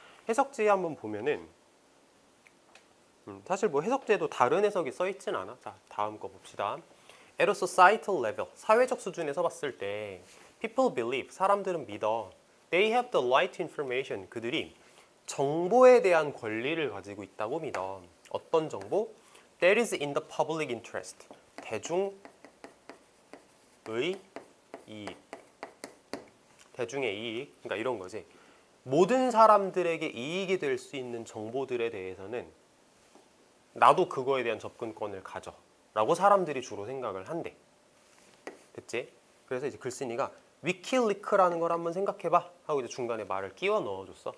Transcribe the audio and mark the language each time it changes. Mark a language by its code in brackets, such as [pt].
[ko] 해석지 한번 보면은 사실 뭐 해석지에도 다른 해석이 써 있진 않아. 자, 다음 거 봅시다. At a societal level, 사회적 수준에서 봤을 때 people believe, 사람들은 믿어. They have the right to information, 그들이 정보에 대한 권리를 가지고 있다고 믿어. 어떤 정보? [en] That is in the public interest, 대중의 이익. [ko] 대중의 이익, 그러니까 이런 거지. 모든 사람들에게 이익이 될 수 있는 정보들에 대해서는 나도 그거에 대한 접근권을 가져 라고 사람들이 주로 생각을 한대. 됐지? 그래서 이제 글쓴이가 위키리크라는 걸 한번 생각해봐 하고 이제 중간에 말을 끼워 넣어줬어.